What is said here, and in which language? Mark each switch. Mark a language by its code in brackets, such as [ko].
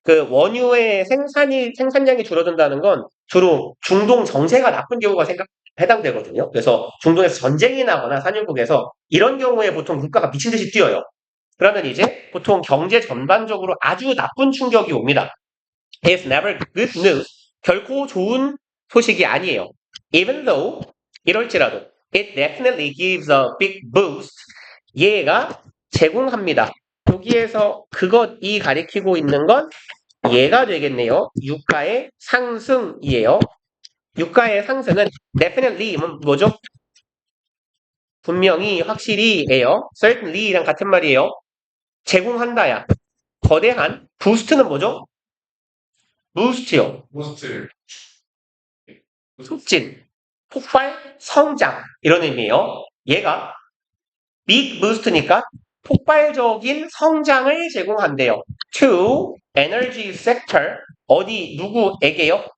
[ko] 원유의 생산량이 줄어든다는 건 주로 중동 정세가 나쁜 경우가 해당되거든요. 그래서 중동에서 전쟁이 나거나 산유국에서 이런 경우에 보통 물가가 미친 듯이 뛰어요. 그러면 이제 보통 경제 전반적으로 아주 나쁜 충격이 옵니다. [en] It's never good news. [ko] 결코 좋은 소식이 아니에요. [en] Even though, [ko] 이럴지라도, [en] it definitely gives a big boost. [ko] 얘가 제공합니다. 여기에서 이 가리키고 있는 건 얘가 되겠네요. 유가의 상승이에요. 유가의 상승은 definitely 뭐죠? 분명히, 확실히예요. certainly랑 같은 말이에요. 제공한다야. 거대한 부스트는 뭐죠? 부스트요. 모스트. 촉진, 폭발, 성장 이런 의미예요. 얘가 big boost니까 폭발적인 성장을 제공한대요. [en] To energy sector 누구에게요?